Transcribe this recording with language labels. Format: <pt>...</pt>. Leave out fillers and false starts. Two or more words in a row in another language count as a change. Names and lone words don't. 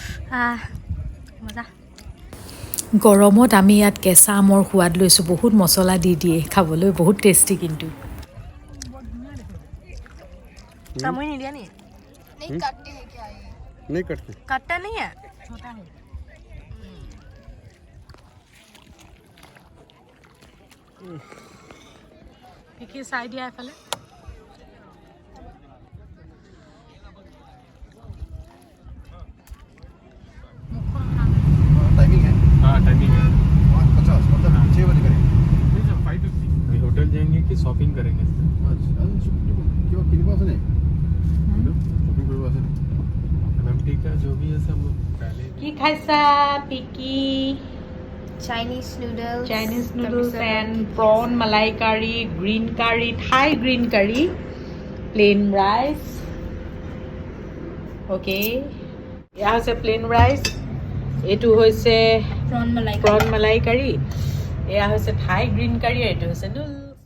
<as>মজা গৰমত আমি ইয়াত কেঁচা আমৰ সোৱাদ লৈছোঁ বহুত মছলা দি দিয়ে খাবলৈ বহুত টেষ্টি কিন্তু তামুই নিদিয়া নি</as> <hi>नहीं कटते কাটটা नहीं है</hi> <as>কি চাই দিয়া এফালে</as> <hi>टाइमिंग है हाँ टाइमिंग है 50 मतलब 6 बजे करेंगे नहीं सर 5:50 अभी होटल जाएंगे कि शॉपिंग करेंगे क्यों किन पास नहीं शॉपिंग कोई पास नहीं एमएमटी का जो भी है सब लोग पहले</hi> <as>কি খাইছা পিকি</as> <en>Chinese noodles Chinese noodles and prawn malai curry, green curry, Thai green curry, plain rice. Okay.</en> <as>এয়া হৈছে</as> <en>plain rice.</en> <as>এইটো হৈছে</as> <en>prawn malai prawn malai curry.</en> <as>এয়া হৈছে</as> <en>Thai green curry.</en> <as>এইটো হৈছে noodles.</as>